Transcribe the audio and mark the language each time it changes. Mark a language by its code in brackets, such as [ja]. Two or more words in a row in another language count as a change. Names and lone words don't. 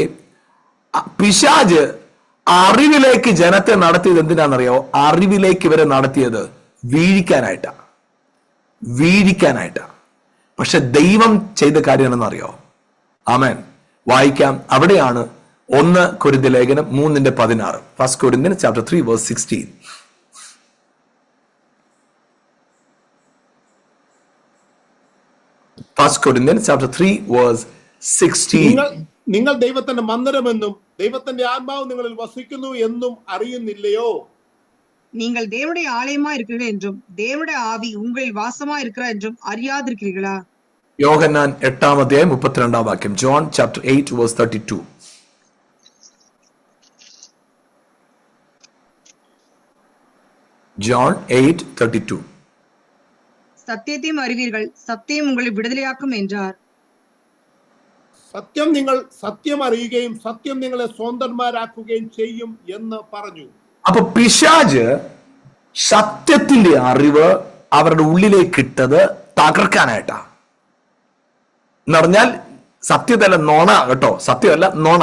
[ml] പിശാച് അറിവിലേക്ക് ജനത്തെ നടത്തിയത് എന്തിനാണെന്നറിയോ? അറിവിലേക്ക് ഇവരെ നടത്തിയത് വീഴിക്കാനായിട്ടാണ്. പക്ഷെ ദൈവം ചെയ്ത കാര്യം എന്താണെന്നറിയോ? ആമേൻ. വായിക്കാം. അവിടെയാണ് 1 കൊരിന്ത്യർ ലേഖനം 3:16. [en] 1 Corinthians chapter 3 verse 16. [ml] നിങ്ങൾ ദൈവത്തിന്റെ മന്ദിരമെന്നും ദൈവത്തിന്റെ ആത്മാവ് നിങ്ങളിൽ വസിക്കുന്നു എന്നും അറിയുന്നില്ലയോ? [ta] நீங்கள் தேவனுடைய ஆலயமா இருக்கிறீர்கள் என்றும் தேவனுடைய ஆவி உங்களில் வாசமா இருக்கிறார் என்றும் அறியாதிருக்கிறீர்களா? [ml] യോഹന്നാൻ 8-ാം അധ്യായം 32-ാം വാക്യം. [en] John chapter 8 verse 32. John 8:32. [ta] சத்தியத்தையும் அறிவீர்கள், சத்தியம் உங்களை விடுதலையாக்கும் என்றார். [ml] നിങ്ങൾ സത്യം അറിയുകയും സത്യം നിങ്ങളെ സ്വതന്ത്രന്മാരാക്കുകയും ചെയ്യും എന്ന് പറഞ്ഞു. അപ്പൊ പിശാച് സത്യത്തിന്റെ അറിവ് അവരുടെ ഉള്ളിലേക്ക് ഇട്ടത് തകർക്കാനായിട്ടാ. എന്ന് പറഞ്ഞാൽ സത്യതല്ല, നോണ കേട്ടോ, സത്യമല്ല നോണ.